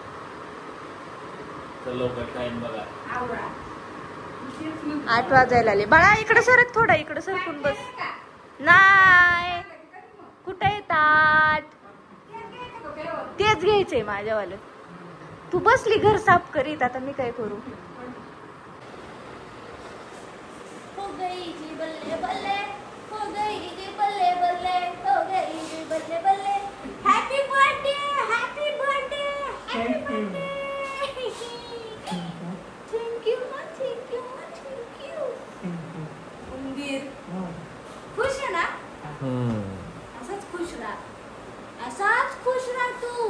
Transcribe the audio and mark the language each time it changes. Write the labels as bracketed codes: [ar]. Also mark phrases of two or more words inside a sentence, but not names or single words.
[mr] टाइम बघा. 8 वाजायला आले. बाळा इकडे सरक, थोडा इकडे सरकून बस. नाही, कुठे येतात? तेच घ्यायचंय माझ्यावालं. तू बसली घर साफ करीत, आता मी काय करू? [pa] ਹੋ ਗਈ ਜੀ ਬੱਲੇ ਬੱਲੇ, ਹੋ ਗਈ ਜੀ ਬੱਲੇ ਬੱਲੇ, ਹੋ ਗਈ ਜੀ ਬੱਲੇ ਬੱਲੇ. [en] Happy birthday, happy birthday, happy birthday. Thank you na, thank you na, thank you. [mr] उंदीर खुश आहे ना? असाच खुश राहा, असाच खुश राहा तू.